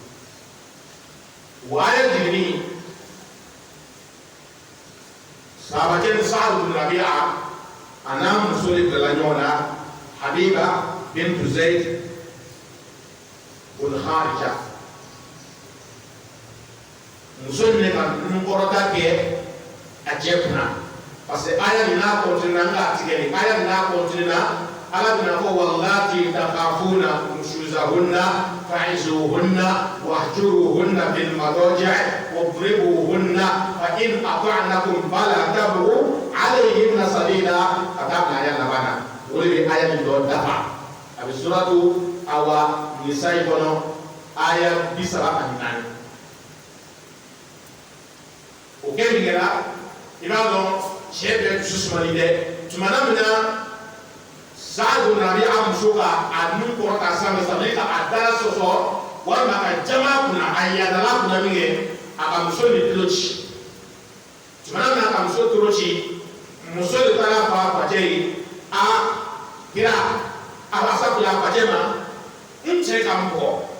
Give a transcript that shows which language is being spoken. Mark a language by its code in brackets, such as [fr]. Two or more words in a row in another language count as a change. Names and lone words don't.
[bm] wa aya jiginni sahabakɛ ni Sa'ad ibn Rabi'a a n'a muso de bilala ɲɔgɔn na Habiba bintu Zayd ibn Kharija muso in ka nunkɔrɔta kɛ a cɛ kunna [fr] parce que [bm] aya nin n'a continue n k'a tigɛ nin aya nin n'a continue ala bɛna fɔ [ar] واللاتي تخافون نشوزهن فعظوهن واهجروهن في المضاجع واضربوهن فإن أطعنكم فلا تبغوا عليهن سبيلا [bm] katabna aya labana o de bɛ aya nin dɔ dafa a bɛ suratu awa nisa'i kɔnɔ aya 34 o kɛ min kɛra i b'a dɔn cɛ bɛɛ dusu sumali dɛ tumana min na Sa'ad ibn Rabi'a muso ka a nun kɔrɔ k'a sanfɛ sabali ka a dala sɔsɔ walima ka jama kunna a yadala kunna min kɛ a ka muso ni tulo ci tumana min na ka muso tulo ci muso de taara fɔ a facɛ ye a kira a b'a sabula a facɛ ma n cɛ ka n bugɔ